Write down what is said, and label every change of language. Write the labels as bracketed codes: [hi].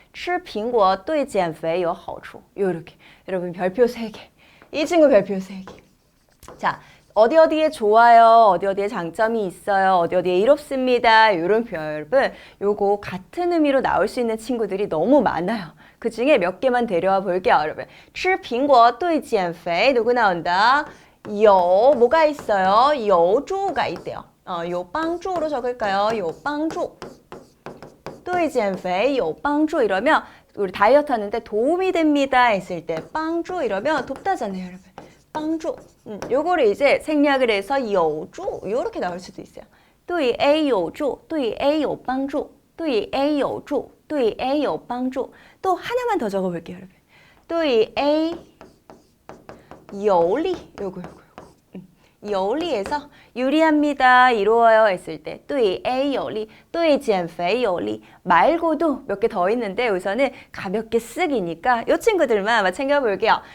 [zh] 吃苹果对减肥有好处. [ko] 요렇게. 여러분 별표 3개. 이 친구 별표 3개. 자, 어디에 좋아요, 어디에 장점이 있어요, 어디에 이롭습니다. 이런 표현 여러분, 요거 같은 의미로 나올 수 있는 친구들이 너무 많아요. 그 중에 몇 개만 데려와 볼게요, 여러분. [zh] 吃苹果对减肥 [ko] 누구 나온다? 요 뭐가 있어요? 有助가 있대요. 有帮助로 적을까요? 有帮助. [zh] 对减肥有帮助 [ko] 이러면 우리 다이어트 하는데 도움이 됩니다 했을 때 帮助 이러면 돕다잖아요, 여러분. [zh] 帮助. [ko] 요거를 이제 생략을 해서 有助 요렇게 나올 수도 있어요. [zh] 对 A 有助, 对 A 有帮助, 对 A 有助, 对 A 有帮助. [ko] 또 하나만 더 적어볼게요, 여러분. [zh] 对 A 有利. [ko] 요거. 有利에서 유리합니다, 이로워요 했을 때 [zh] 对 A 有利, 对减肥有利 [ko] 말고도 몇 개 더 있는데 우선은 가볍게 쓰기니까 이 친구들만 한번 챙겨볼게요.